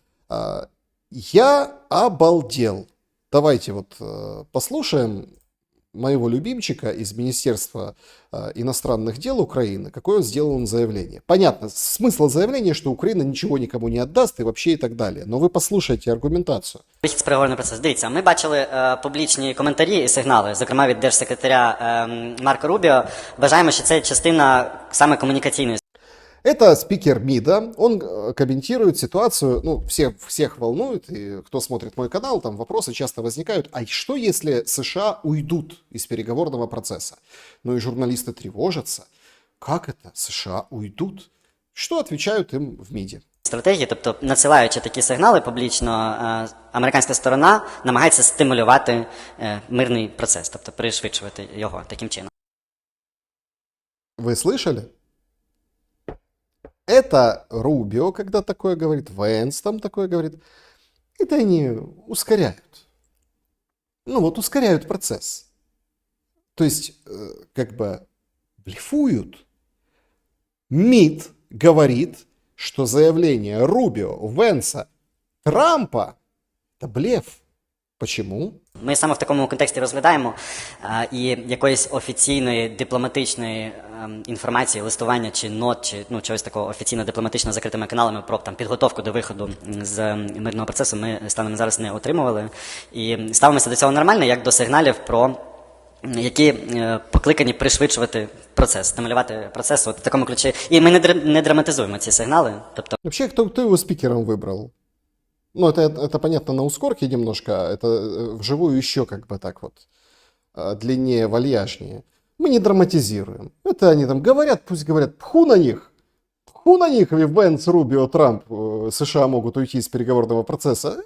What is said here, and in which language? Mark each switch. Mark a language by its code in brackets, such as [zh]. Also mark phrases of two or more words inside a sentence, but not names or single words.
[ru] Я обалдел. Давайте вот послушаем моего любимчика из Министерства иностранных дел Украины, какое сделал он заявление. Понятно, смысл заявления, что Украина ничего никому не отдаст и вообще и так далее. Но вы послушайте аргументацию. [uk] Вихід з переговорний процес. Дивіться, ми бачили публічні коментарі і сигнали, зокрема від держсекретаря Марко Рубіо. Вважаємо, що це частина саме комунікаційної. [ru] Это спикер МИДа, он комментирует ситуацию, ну, всех волнует, и кто смотрит мой канал, там вопросы часто возникают, а что если США уйдут из переговорного процесса? Ну и журналисты тревожатся, как это США уйдут? Что отвечают им в МИДе? [uk] Стратегії, тобто надсилаючи такі сигнали публічно, американська сторона намагається стимулювати мирний процес, тобто пришвидшувати його таким чином. [ru] Вы слышали? Это Рубио, когда такое говорит, Вэнс там такое говорит. Это они ускоряют. Ну вот ускоряют процесс. То есть, как бы блефуют. МИД говорит, что заявление Рубио, Венса, Трампа – это блеф. Почему? [uk] Ми саме в такому контексті розглядаємо, і якоїсь офіційної дипломатичної інформації, листування чи нот, чи чогось такого офіційно-дипломатично закритими каналами про там підготовку до виходу з мирного процесу ми станом зараз не отримували. І ставимося до цього нормально, як до сигналів про які покликані пришвидшувати процес, стимулювати процес от в такому ключі. І ми не драматизуємо ці сигнали. Тобто [ru] Вообще, кто его спикером выбрал? Ну, это понятно на ускорке немножко, это вживую еще как бы так вот длиннее, вальяжнее. Мы не драматизируем. Это они там говорят, пусть говорят, пху на них, Венс, Рубио, Трамп, США могут уйти из переговорного процесса.